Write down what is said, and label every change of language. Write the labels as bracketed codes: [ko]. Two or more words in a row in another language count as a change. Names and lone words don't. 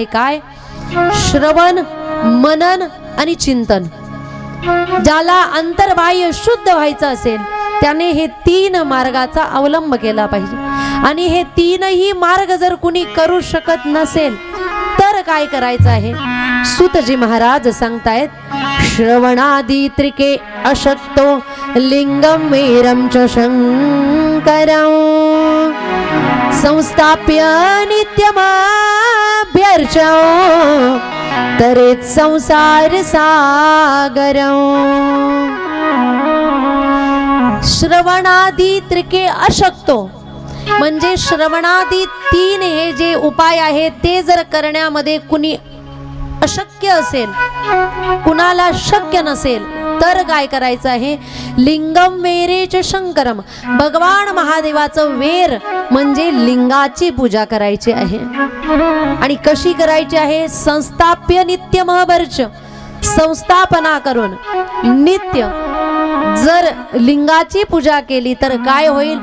[mr] काय? श्रवण, मनन आणि चिंतन। ज्याला अंतर्बाह्य शुद्ध व्हायचं असेल त्याने हे तीन मार्गाचा अवलंब केला पाहिजे। आणि हे तीनही मार्ग जर कुणी करू शकत नसेल तर काय करायचं आहे? सूतजी महाराज सांगतायत, [sa] श्रवणादी त्रिके अशक्तो लिंगम वीरम च शंकरं संस्थाप्य नित्यमाभ्यर्चो तरेत संसार सागरं। श्रवणादी त्रिके अशक्तो [mr] म्हणजे श्रवणादी तीन हे जे उपाय आहेत ते जर करण्यामध्ये कुणी अशक्य असेल, कुणाला शक्य नसेल तर काय करायचं आहे? [sa] लिंगम वेरेच शंकरम, [mr] भगवान महादेवाचं वेर म्हणजे लिंगाची पूजा करायची आहे। आणि कशी करायची आहे? [sa] संस्थाप्य नित्यमहर्च, [mr] संस्थापना करून नित्य जर लिंगाची पूजा केली तर काय होईल?